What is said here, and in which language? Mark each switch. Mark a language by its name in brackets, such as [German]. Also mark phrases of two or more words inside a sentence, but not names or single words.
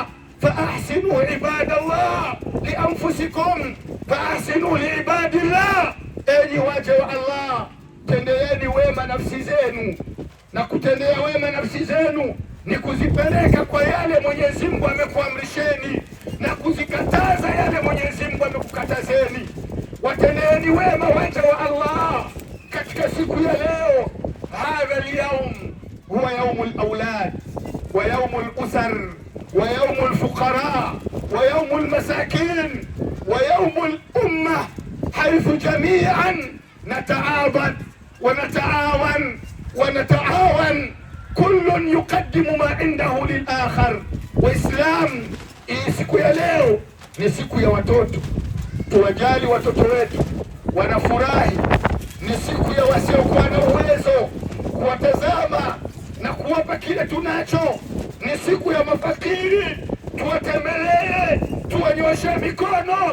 [Arabic] فأحسنوا عباد الله لأنفسكم فأحسنوا لعباد الله, [Swahili] enyi waja wa Allah, tendeeni wema nafsi zenu, na kutendea wema nafsi zenu ni kuzipeleka kwa yale Mwenyezi Mungu amekuamrisheni na kuzikataza yale Mwenyezi Mungu amekukatazeni. Watendeeni wema waja wa Allah katika siku ya leo. [Arabic] هذا اليوم هو يوم الأولاد ويوم الأسر ويوم الفقراء ويوم المساكين ويوم الأمة, حيث جميعا نتعبد ونتعاون ونتعاون، كل يقدم ما عنده للآخر. [Swahili] Waislam, hii siku ya leo ni siku ya watoto. Tuwajali watoto wetu, wanafurahi. Ni siku ya wasiokuwa na uwezo, kuwatazama na kuwapa kile tunacho. Ni siku ya mafakiri, tuwatembelee, tuwanyoshe mikono.